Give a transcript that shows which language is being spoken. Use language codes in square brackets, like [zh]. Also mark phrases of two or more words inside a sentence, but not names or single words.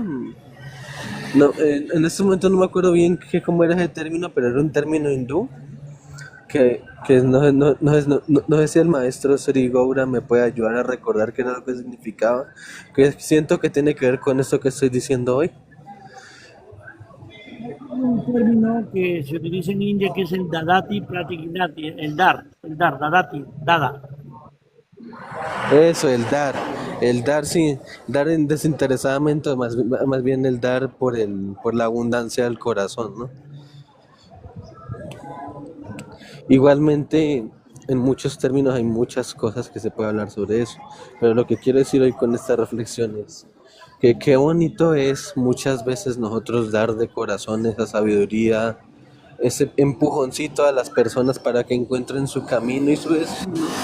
[es] No, en este momento no me acuerdo bien cómo era ese término, pero era un término hindú que no sé si el maestro Sri Gaura me puede ayudar a recordar qué era lo que significaba, que siento que tiene que ver con esto que estoy diciendo hoy. Un término que se utiliza en India que es el [sa] dadati pratikdati, dadati, [es] dada. Eso, el dar sí, dar desinteresadamente, más bien el dar por la abundancia del corazón, ¿no? Igualmente, en muchos términos hay muchas cosas que se puede hablar sobre eso, pero lo que quiero decir hoy con esta reflexión es que qué bonito es muchas veces nosotros dar de corazón esa sabiduría, ese empujoncito a las personas para que encuentren su camino y su destino,